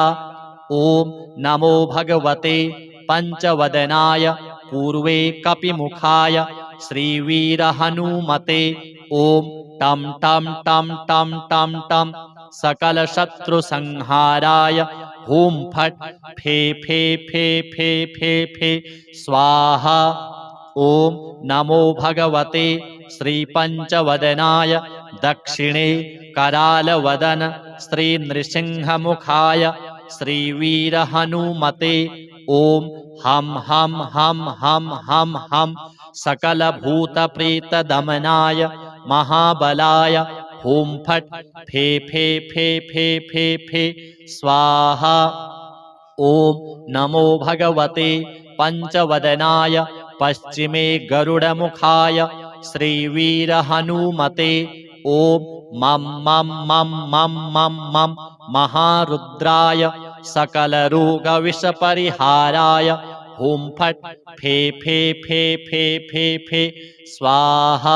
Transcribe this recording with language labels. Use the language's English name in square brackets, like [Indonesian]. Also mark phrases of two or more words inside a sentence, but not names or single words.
[Sanskrit] ओम नमो भगवते पंचवदनाय पूर्वे कपिमुखाय श्रीवीरहनुमते ओम टम टम टम टम टम टम सकलशत्रुसंहाराय हुं फट फे फे फे फे फे फे स्वाहा। ओम नमो भगवते श्रीपंचवदनाय दक्षिणे करालवदन श्रीनृसिंहमुखाय श्रीवीरहनुमते ओम हम हम हम हम हम हम सकलभूतप्रेतदमनाय महाबलाय हुं फट फे फे फे फे फे फे स्वाहा। ओम नमो भगवते पंचवदनाय पश्चिमे गरुडमुखाय श्रीवीरहनुमते ओम मम मम मम मम मम मम महारुद्राय सकलरोगविषपरिहाराय हुं फट फे फे फे फे फे फे स्वाहा।